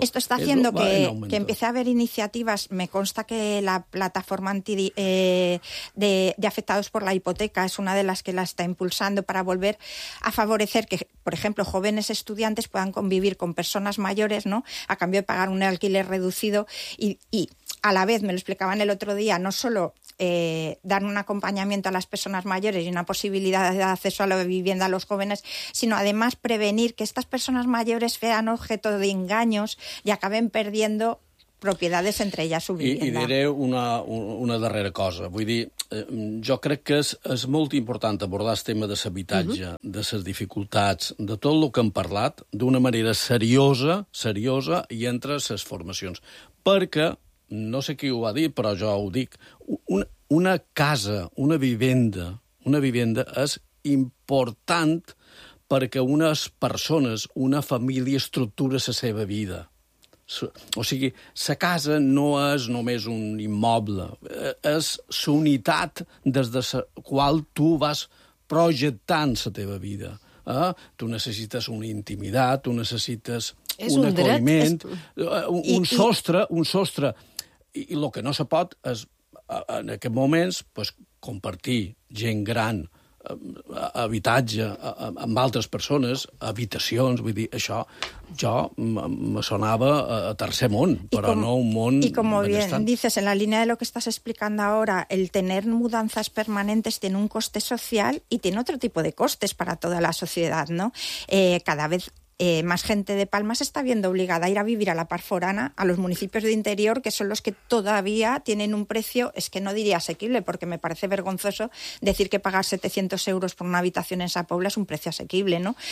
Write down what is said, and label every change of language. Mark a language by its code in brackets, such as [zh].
[es] Esto está haciendo que empiece a haber iniciativas. Me consta que la plataforma de afectados por la hipoteca es una de las que la está impulsando para volver a favorecer que, por ejemplo, jóvenes estudiantes puedan convivir con personas mayores, ¿no?, a cambio de pagar un alquiler reducido y a la vez, me lo explicaban el otro día, no solo dar un acompañamiento a las personas mayores y una posibilidad de acceso a la vivienda a los jóvenes, sino además prevenir que estas personas mayores sean objeto de engaños y acaben perdiendo propiedades, entre ellas su vivienda. [ca] I diré una darrera cosa. Vull dir, jo crec que és molt important abordar el tema de l'habitatge, de les dificultats, de tot el que hem parlat, d'una manera seriosa, seriosa, i entre les formacions. Perquè, no sé qui ho va dir, però jo ho dic, una casa, una vivenda és important perquè unes persones, una família, estructura la seva vida. O sigui, la casa no és només un immoble, és la unitat des de la qual tu vas projectant la teva vida. Tu necessites una intimitat, tu necessites un acolliment, un sostre. I el que no se pot és, en aquests moments, pues, compartir gent gran, habitatge amb altres persones, habitacions, vull dir, això jo me sonava a tercer món, però no un món... I com [es] bien dices, en la línia de lo que estás explicando ahora, el tener mudanzas permanentes tiene un coste social y tiene otro tipo de costes para toda la sociedad, ¿no? Cada vez más gente de Palma se está viendo obligada a ir a vivir a la Parforana, a los municipios de interior, que son los que todavía tienen un precio, es que no diría asequible, porque me parece vergonzoso decir que pagar 700 euros por una habitación en esa Puebla es un precio asequible, ¿no?